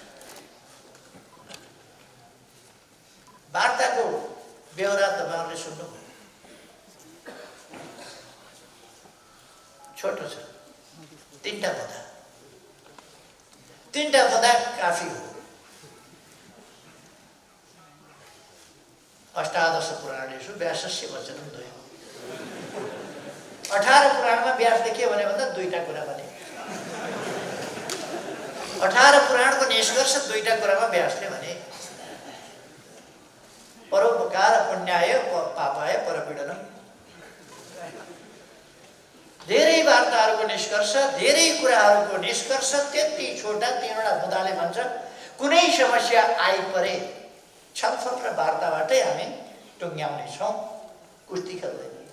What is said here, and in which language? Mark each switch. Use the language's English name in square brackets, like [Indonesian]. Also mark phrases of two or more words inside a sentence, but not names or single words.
[Nepali] वार्ताको बेहोरा तपाईँहरूले सुन्नुभयो। छोटो छ, 3टा पदा काफी हो। [Sanskrit] अष्टादश पुराणेषु व्यासस्य वचनं द्वयम्। [Nepali] 18 पुराणमा व्यासले के भन्यो भन्दा 2टा कुरा भने। 18 पुराणको निष्कर्ष 2टा कुरामा व्यासले भने। [Sanskrit] परोपकार पुण्याय पापाय परपीडनम। [Nepali] धेरै वार्ताहरूको निष्कर्ष, धेरै कुराहरूको निष्कर्ष त्यति छोटा 3वटा बुँदाले भन्छ। कुनै समस्या आइपरे छलफल र वार्ताबाटै हामी टुङ्ग्याउने छौँ, कुस्ती खेल्दैन।